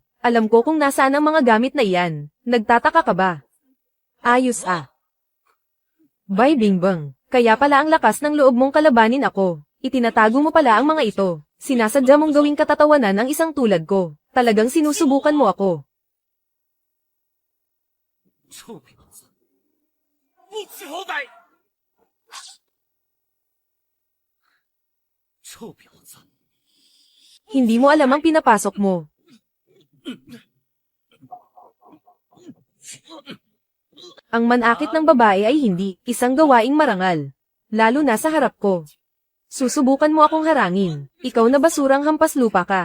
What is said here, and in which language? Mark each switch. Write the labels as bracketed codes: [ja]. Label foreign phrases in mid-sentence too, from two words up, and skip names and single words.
[tl] Alam ko kung nasaan ang mga gamit na iyan. Nagtataka ka ba? Ayos ah. Bay Bingbang, kaya pala ang lakas ng loob mong kalabanin ako. Itinatago mo pala ang mga ito. Sinasadya mong gawing katatawanan ang isang tulad ko. Talagang sinusubukan mo ako. [zh] 臭婊子，不识好歹！臭婊子， [tl] Hindi mo alam ang pinapasok mo. Ang manakit ng babae ay hindi isang gawaing marangal. Lalo na sa harap ko. Susubukan mo akong harangin. Ikaw na basurang hampas lupa ka.